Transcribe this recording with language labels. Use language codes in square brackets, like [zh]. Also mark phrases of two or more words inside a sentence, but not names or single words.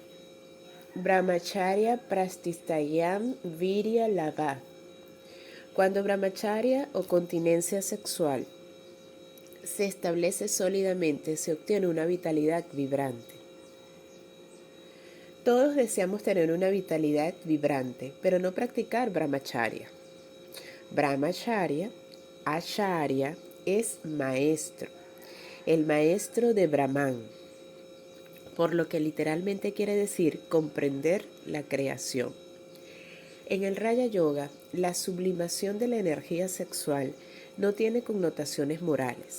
[sa] ब्रह्मचर्य प्रस्तिस्तयम् वीर्य लव. [es] Cuando brahmacharya o continencia sexual se establece sólidamente, se obtiene una vitalidad vibrante. Todos deseamos tener una vitalidad vibrante, pero no practicar brahmacharya. [sa] ब्रह्मचर्य, आचार्य, [es] es maestro, el maestro de Brahman, por lo que literalmente quiere decir comprender la creación. En el Raya Yoga, la sublimación de la energía sexual no tiene connotaciones morales.